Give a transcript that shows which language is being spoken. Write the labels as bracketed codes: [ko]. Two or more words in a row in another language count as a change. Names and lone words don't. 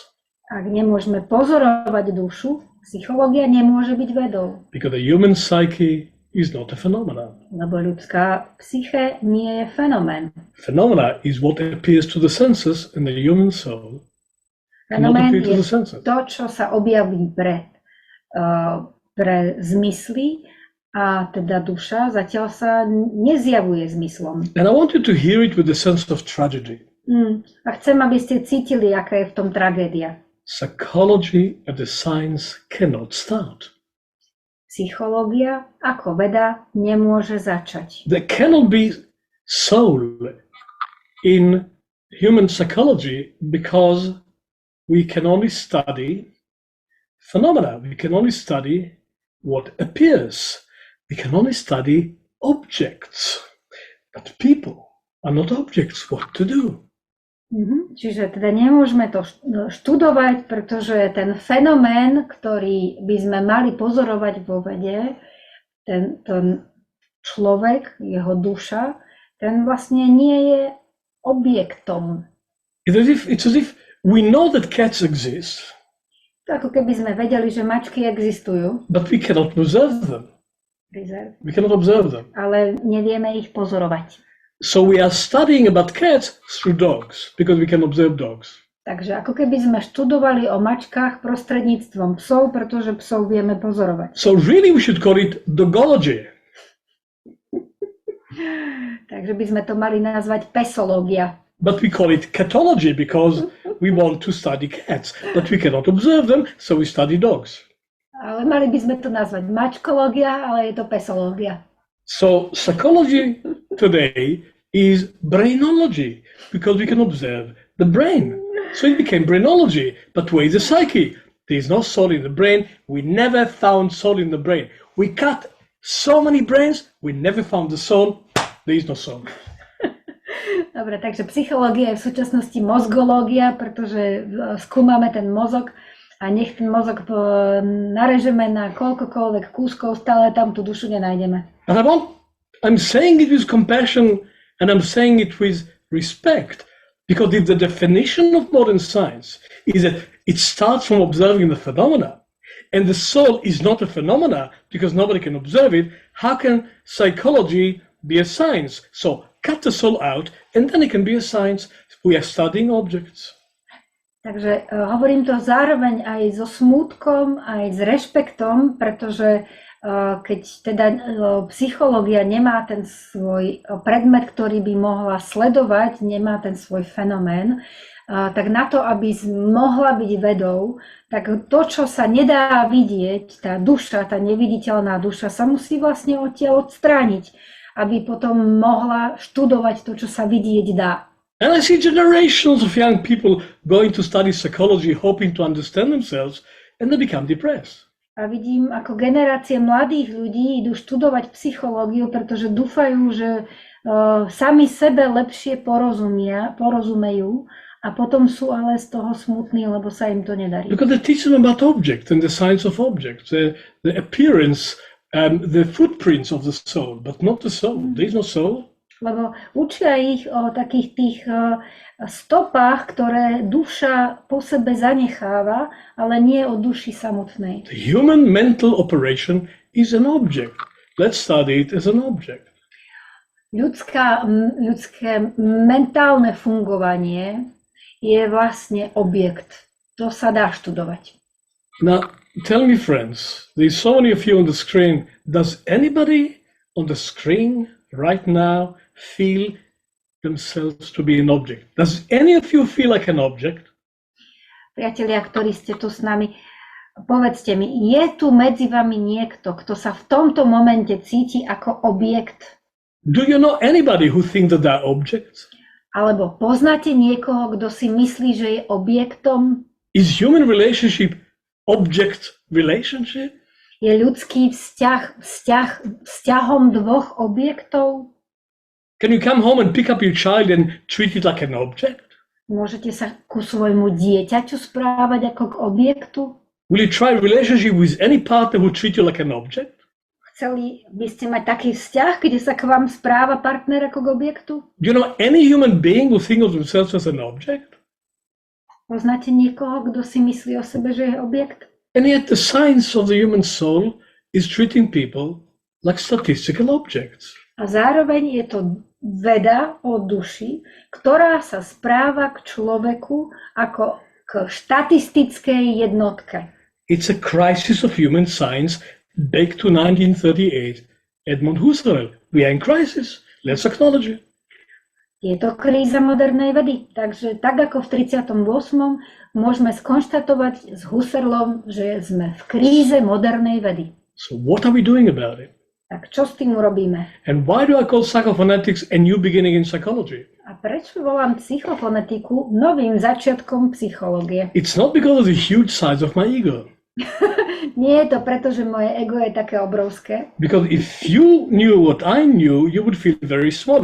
[sk] Ak nemôžeme pozorovať dušu, psychológia nemôže byť vedou. [en] Because the human psyche is not a phenomenon. [sk] Lebo ľudská psyché nie je fenomén. [en] Phenomena is what appears to the senses, and the human soul cannot [sk] Fenomén [en] appear to [sk] je [en] the senses. [sk] to, čo sa objaví pre zmysly, a teda duša zatiaľ sa nezjavuje zmyslom. [en] And I want you to hear it with a sense of tragedy. [sk] A chcem, aby ste cítili, aká je v tom tragédia. [en] Psychology as a science cannot start. [sk] Psychológia ako veda nemôže začať. [en] There cannot be soul in human psychology because we can only study phenomena. We can only study what appears. We can only study objects. But people are not objects. What to do? [sk] Čiže teda nemôžeme to študovať, pretože ten fenomén, ktorý by sme mali pozorovať vo vede, ten človek, jeho duša, ten vlastne nie je objektom. [en] It's as if we know that cats exist, [sk] To ako keby sme vedeli, že mačky existujú, [en] but we cannot observe them. We cannot observe them. [sk] Ale nevieme ich pozorovať. [en] So we are studying about cats through dogs because we can observe dogs. [sk] Takže ako keby sme študovali o mačkách prostredníctvom psov, pretože psov vieme pozorovať. [en] So really we should call it dogology. [sk] Takže by sme to mali nazvať pesológia. [en] But we call it catology because we want to study cats, but we cannot observe them, so we study dogs. [sk] Ale mali by sme to nazvať mačkológia, ale je to pesológia. [en] So psychology today is brainology because we can observe the brain. So it became brainology, but where is the psyche? There is no soul in the brain. We never found soul in the brain. We cut so many brains, we never found the soul. There is no soul. [sk] Dobre, takže psychológia je v súčasnosti mozgológia, pretože skúmame ten mozog a nech ten mozog narežeme na koľkokoľvek kúskov, stále tam tú dušu nenájdeme. [en] And I'm saying it with compassion and I'm saying it with respect, because if the definition of modern science is that it starts from observing the phenomena, and the soul is not a phenomena because nobody can observe it, how can psychology be a science? So cut the soul out and then it can be a science. We are studying objects. [sk] Takže hovorím to zároveň aj so smútkom, aj s rešpektom, pretože keď teda psychológia nemá ten svoj predmet, ktorý by mohla sledovať, nemá ten svoj fenomén, tak na to, aby mohla byť vedou, tak to, čo sa nedá vidieť, tá duša, tá neviditeľná duša, sa musí vlastne odtiaľ odstrániť, aby potom mohla študovať to, čo sa vidieť dá. [en] And I see generations of young people going to study psychology, hoping to understand themselves, and they become depressed. [sk] A vidím, ako generácie mladých ľudí idú študovať psychológiu, pretože dúfajú, že sami sebe lepšie porozumejú a potom sú ale z toho smutní, lebo sa im to nedarí. [en] Because they teach them about objects and the science of objects, the appearance, the footprints of the soul, but not the soul. There is no soul. [sk] Lebo učia ich o takých tých stopách, ktoré duša po sebe zanecháva, ale nie o duši samotnej. [en] The human mental operation is an object. Let's study it as an object. [sk] Ľudské mentálne fungovanie je vlastne objekt. To sa dá študovať. [en] Now, tell me, friends, there's so many of you on the screen. Does anybody on the screen right now feel themselves to be an object? Does any of you feel like an object? [sk] Priatelia, ktorí ste tu s nami, povedzte mi, je tu medzi vami niekto, kto sa v tomto momente cíti ako objekt? [en] Do you know anybody who thinks that they're objects? [sk] Alebo poznáte niekoho, kto si myslí, že je objektom? [en] Is human relationship object relationship? [sk] Je ľudský vzťahom dvoch objektov? [en] Can you come home and pick up your child and treat it like an object? [sk] Môžete sa ku svojmu dieťaťu správať ako k objektu? [en] Will you try a relationship with any partner who treats you like an object? [sk] Chceli by ste mať taký vzťah, kde sa k vám správa partner ako k objektu? [en] Do you know any human being who thinks of themselves as an object? [sk] Poznáte niekoho, kto si myslí o sebe, že je objekt? [en] And yet the science of the human soul is treating people like statistical objects. [sk] A zároveň je to veda o duši, ktorá sa správa k človeku ako k štatistickej jednotke. [en] It's a crisis of human science back to 1938. Edmund Husserl. We are in crisis. Let's acknowledge it. [sk] Je to kríza modernej vedy. Takže tak ako v 38. môžeme skonštatovať s Husserlom, že sme v kríze modernej vedy. [en] So what are we doing about it? [sk] Tak čo s tým urobíme? [en] And why do I call psychophonetics a new beginning in psychology? [sk] A prečo volám psychofonetiku novým začiatkom psychológie? [en] It's not because of the huge size of my ego. [sk] Nie je to preto, že moje ego je také obrovské. [en] Because if you knew what I knew, you would feel very small.